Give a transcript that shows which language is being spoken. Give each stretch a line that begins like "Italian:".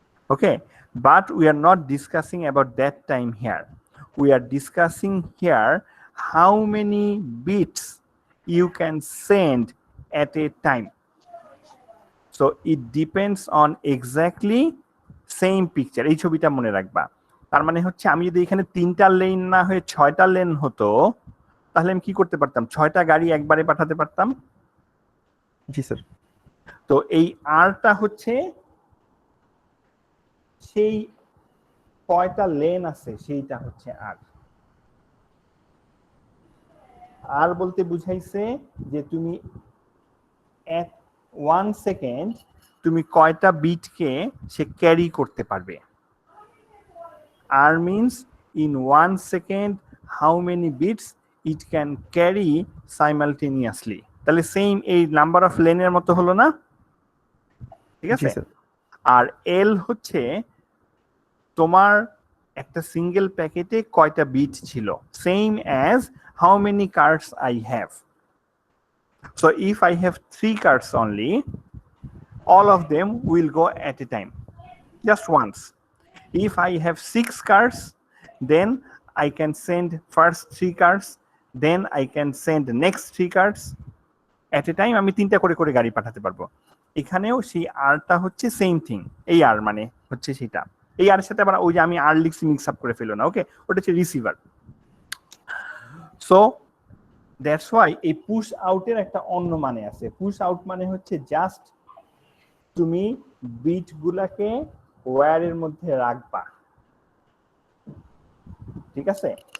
English: Okay, but we are not discussing about that time here. We are discussing here how many bits you can send at a time. So it depends on exactly same picture.
Bangla: এই ছবিটা মনে রাখবা। তার মানে হচ্ছে আমি যদি এখানে 3টা লেন না হয়ে 6টা লেন হতো, তাহলে আমি কি করতে পারতাম? 6টা গাড়ি একবারে পাঠাতে পারতাম। জি স্যার। তো এই আরটা হচ্ছে সেই কয়টা লেন আছে সেইটা হচ্ছে আর। আর বলতে বুঝাইছে যে তুমি এক 1 সেকেন্ড তুমি কয়টা বিটকে সে ক্যারি করতে পারবে।
English: আর means in 1 second how many bits it can carry simultaneously.
Bangla: তাহলে সেম এই নাম্বার অফ লেনের মতো হলো না? ঠিক জি আছে। স্যার। আর এল হচ্ছে তোমার একটা সিঙ্গেল প্যাকেটে কয়টা বিট ছিল,
English: Same as how many cards I have. So if I have 3 cards only, all of them will go at a time, just once. If I have 6 cards, then I can send first 3 cards, then I can send the next 3 cards at a time.
Bangla: আমি 3টা করে করে গাড়ি পাঠাতে পারবো। এখানেও সেই আরটা হচ্ছে সেম থিং। এই আর মানে হচ্ছে সেটা, এই আর সাথে আবার ওই যে আমি আর লিখছি
English: mix up
Bangla: করে ফেলো না, ওকে, ওটা হচ্ছে রিসিভার।
English: so that's why
Bangla: এই পুশ আউটের একটা অন্য মানে আছে। পুশ আউট মানে হচ্ছে
English: just
Bangla: তুমি বিট গুলাকে ওয়্যারের মধ্যে রাখবা, ঠিক আছে।